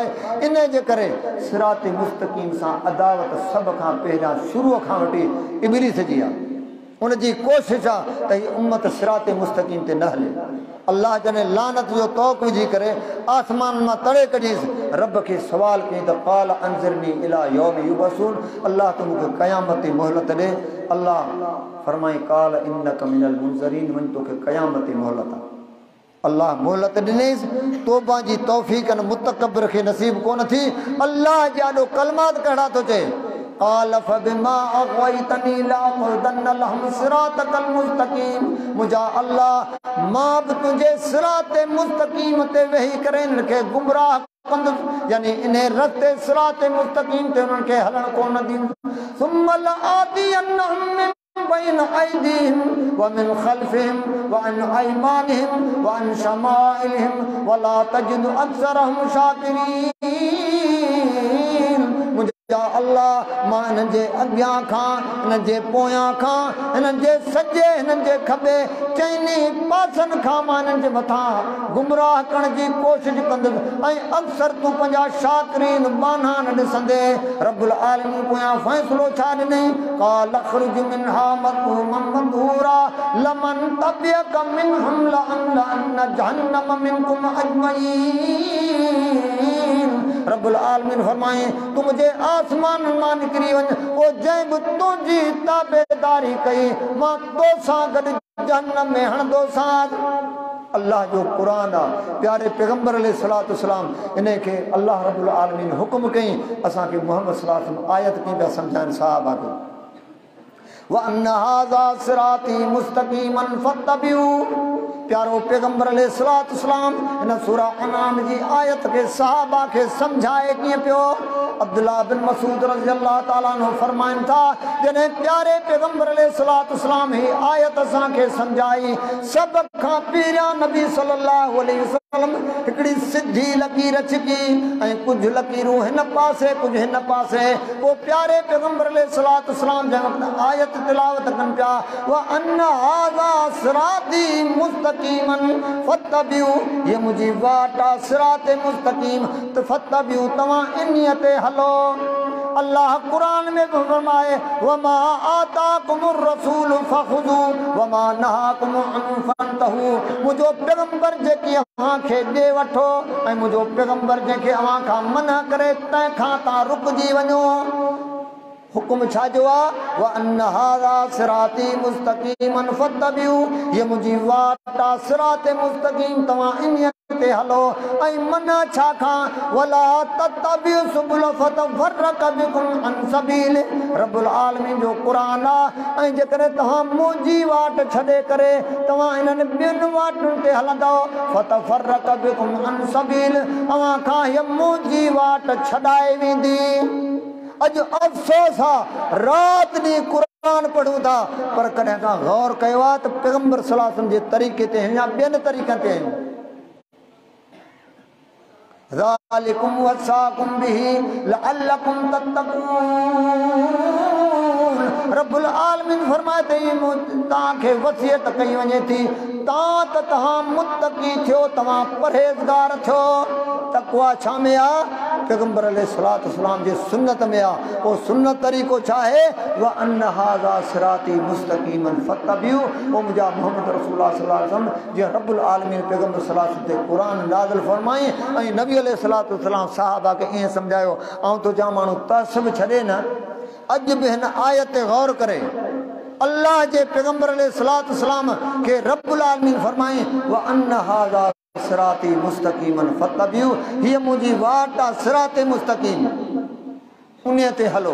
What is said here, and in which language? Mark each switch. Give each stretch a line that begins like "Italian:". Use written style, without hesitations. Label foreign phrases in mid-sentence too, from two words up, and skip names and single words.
Sindhi: इन जे करे सिरात मुस्तकीम सां अदावत सभ खां पहिरियां शुरूअ खां वठी इब्लीस जी आहे। उनजी कोशिश आहे त हीअ उम्मत सिरात मुस्तकीम ते न हले। अल्लाह जॾहिं लानत जो तौक़ विझी करे आसमान मां तड़े कढीसि, रब खे सवाल कई त
Arabic: قال أنظرني إلى يوم يبعثون,
Sindhi: अल्लाह तूं मूंखे क़यामत जी मोहलत ॾे। अल्लाह फरमाई
Arabic: قال إنك من المنظرين,
Sindhi: वञ तोखे क़यामत जी मोहलत आहे। अल्लाह मोहलत ॾिनेसि, तौबा जी तौफ़ीक़ मुतकब्बिर खे नसीब कोन थी। अल्लाह जा ॾो कलमात कहिड़ा थो चए,
Arabic: قال فبما اغويتني لاقعدن لهم صراطك المستقيم।
Sindhi: मुंहिंजा अल्लाह मां बि तुंहिंजे सिरात मुस्तकीम ते वेही करे इन्हनि खे गुमराह कंदुसि, यानी इन रस्ते सिरात मुस्तकीम ते उन्हनि खे हलण कोन ॾींदुसि।
Arabic: ثم لآتينهم من بين أيديهم ومن خلفهم وعن أيمانهم وعن شمائلهم ولا تجد أكثرهم شاكرين।
Sindhi: या अल्लाह मां इन हिननि जे अॻियां खां, हिननि जे पोयां खां, हिननि जे सॼे, हिननि जे खॿे, चइनी पासनि खां मां हिननि जे मथां गुमराह करण जी कोशिशि कंदुसि ऐं अक्सर तूं पंहिंजा शाकिरीन बाना न ॾिसंदे। रब्बुल आलमीन पोयां फ़ैसिलो छा ॾिनई?
Arabic: قال اخرج منها مذءوما مدحورا لمن تبعك منهم لأملأن جهنم منكم أجمعين.
Sindhi: रब्बुल आलमीन फरमाए
Hindi: तू मुझे
Sindhi: आसमान मां निकिरी वञ, ओ जंहिं बि तुंहिंजी ताबेदारी कई मां तोसां गॾु जहन्नम में हणंदोसांस। अल्लाह जो क़ुरान आहे, प्यारे पैगंबर
Arabic: عليه الصلاة والسلام
Sindhi: इन खे अल्लाह रब्बुल आलमीन हुक्म कई, असांखे मोहम्मद
Arabic: صلى الله عليه وسلم
Sindhi: आयत कीअं पिया सम्झाइनि साहबा खे।
Arabic: وأن هذا صراطي مستقيما فاتبعوه.
Sindhi: प्यारो पैगंबर
Arabic: عليه الصلاة والسلام
Sindhi: इन सूरह अनाम जी आयत के सहाबा के समझाए कीअं पियो। अब्दुल्लाह बिन मसूद
Arabic: رضي الله تعالى عنه
Sindhi: फरमाइनि था जॾहिं प्यारे पैगंबर
Arabic: عليه الصلاة والسلام
Sindhi: ही आयत असांखे समझाई, सभ खां पहिरियां नबी
Arabic: صلى الله عليه وسلم
Sindhi: हिकिड़ी सिधी लकीर छिकी ऐं कुझु लकीरूं हिन पासे कुझु हिन पासे। पोइ प्यारे पैगंबर
Arabic: عليه الصلاة والسلام
Sindhi: जंहिं वक़्तु आयत तिलावत कनि पिया,
Arabic: وأن هذا صراطي مستقيما فاتبعوه,
Sindhi: ये मुंहिंजी वाट आहे सिराते मुस्तक़ीम त फत्तबिऊ तव्हां इन्हीअ ते हलो। अल्लाह कुरान में फरमाए
Arabic: وما آتاكم الرسول فخذوه وما نهاكم عنه فانتهوا.
Sindhi: मुंहिंजो पैगंबर जेकी अव्हांखे ॾे वठो ऐं मुंहिंजो पैगंबर जंहिंखे अव्हां खां मना करे तंहिंखां तव्हां रुकिजी वञो। हुकुम छा जो आहे?
Arabic: وأن هذا صراطي مستقيما فاتبعوه,
Sindhi: ये मुंहिंजी वाट आहे सिराते मुस्तक़ीम तव्हां इन्हीअ ते हलो। ऐं मना छा खां?
Arabic: ولا تتبعوا السبل فتفرق بكم عن سبيل.
Sindhi: रब्बुल आलमीन जो क़ुरान आहे ऐं जेकॾहिं तव्हां मुंहिंजी वाट छॾे करे तव्हां इन्हनि ॿियुनि वाटुनि ते हलंदव
Arabic: فتفرق بكم عن سبيل,
Sindhi: अव्हां खां हीअ मुंहिंजी वाट छॾाए वेंदी। अॼु अफ़सोस आहे राति ॾींहुं क़ुरान पढ़ूं था पर कॾहिं का गौर कयो आहे त पैगंबर
Arabic: صلى الله عليه وسلم
Sindhi: जे तरीक़े ते या ॿियनि तरीक़नि ते आहिनि।
Arabic: ذلكم وصاكم به لعلكم تتقون.
Sindhi: रब्बुल आलमीन फरमाए थी तव्हांखे वसियत कई वञे थी तव्हां मुत्तकी थियो, तव्हां परहेज़गार थियो। तक़वा छा में आहे? पैगंबर
Arabic: عليه الصلاة والسلام
Sindhi: जे सुन्नत में आहे। वो सुन्नत तरीक़ो छा आहे?
Arabic: وأن هذا صراطي مستقيما فاتبعوه.
Sindhi: वो मुंहिंजा मोहम्मद
Arabic: رسول الله صلى الله عليه وسلم
Sindhi: जीअं रब्बुल आलमीन पैगंबर
Arabic: صلى الله عليه وسلم
Sindhi: ते क़ुरान नाज़िल फरमाई ऐं नबी
Arabic: عليه الصلاة والسلام
Sindhi: सहाबा खे ईअं सम्झायो। ऐं तो जा माण्हू तसब छॾे न, अॼु बि हिन आयत ते गौर करे अल्लाह जे पैगंबर
Arabic: عليه الصلاة والسلام
Sindhi: के रब्बुल आलमीन फरमाई
Arabic: وأن هذا صراطي مستقيما فاتبعوه,
Sindhi: हीअ मुंहिंजी वाट आहे सिराते मुस्तक़ीम उन ते हलो।